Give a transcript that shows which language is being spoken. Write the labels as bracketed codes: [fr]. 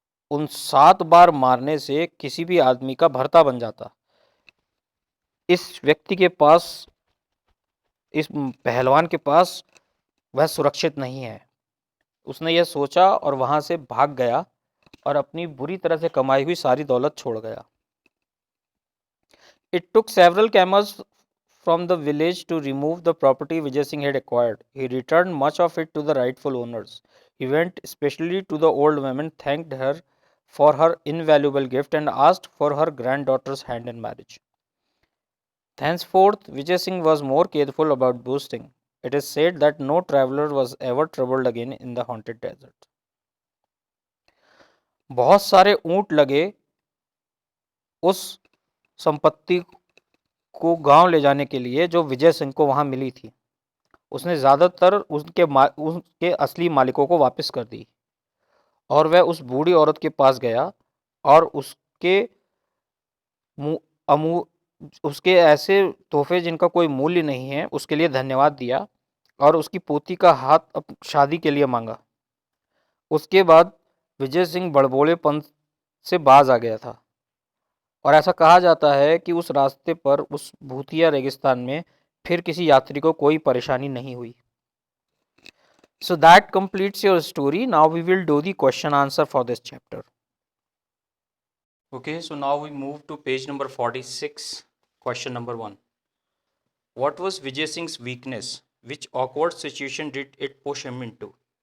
[hi] उन 7 बार मारने से किसी भी आदमी का भरता बन जाता। इस व्यक्ति के पास, इस पहलवान के पास वह सुरक्षित नहीं है। उसने यह सोचा और वहां से भाग गया और अपनी बुरी तरह से कमाई हुई सारी दौलत छोड़ गया। [en] It took several camels from the village to remove the property Vijay Singh had acquired. He returned much of it to the rightful owners. He went especially to the old woman, thanked her for her invaluable gift, and asked for her granddaughter's hand in marriage. Thenceforth, Vijay Singh was more careful about boasting. It is said that no traveler was ever troubled again in the haunted desert. [hi] बहुत सारे ऊंट लगे उस संपत्ति को गांव ले जाने के लिए जो विजय सिंह को वहां मिली थी। उसने ज़्यादातर उसके असली मालिकों को वापस कर दी और वह उस बूढ़ी औरत के पास गया और अमू उसके ऐसे तोहफे जिनका कोई मूल्य नहीं है उसके लिए धन्यवाद दिया और उसकी पोती का हाथ शादी के लिए मांगा। उसके बाद विजय सिंह बड़बोलेपन से बाज आ गया था और ऐसा कहा जाता है कि उस रास्ते पर उस भूतिया रेगिस्तान में फिर किसी यात्री को कोई परेशानी नहीं हुई। [en] So that completes your story. Now we will do the question answer for this chapter. Okay, so now we move to page number 46. Question number 1. What was Vijay Singh's weakness? Which awkward situation did it push him into?